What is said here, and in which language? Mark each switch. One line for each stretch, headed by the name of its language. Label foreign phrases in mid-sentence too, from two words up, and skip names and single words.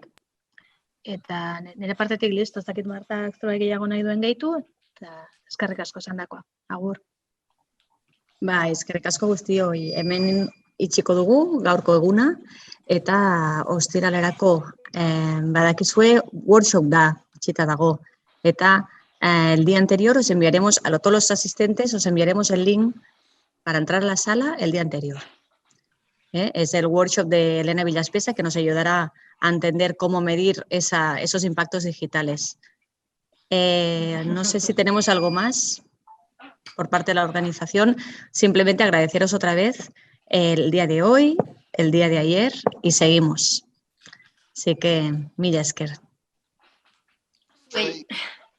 Basque: Eta nire partetik listo, ez dakit Martak zerbait gehiago nahi duen gehitu, eta eskerrik asko esandakoa. Agur. Ba, eskerrik asko guztioi. Hemen itxiko dugu, gaurko eguna, eta ostiralerako badakizue workshop da, itxita dago.
Spanish: Eta el día anterior os enviaremos, a todos los asistentes, os enviaremos el link para entrar a la sala el día anterior. Es el workshop de Elena Villaspesa que nos ayudará a entender cómo medir esos impactos digitales. No sé si tenemos algo más por parte de la organización. Simplemente agradeceros otra vez el día de hoy, el día de ayer y seguimos. Así que,
Basque: mila esker. Bai.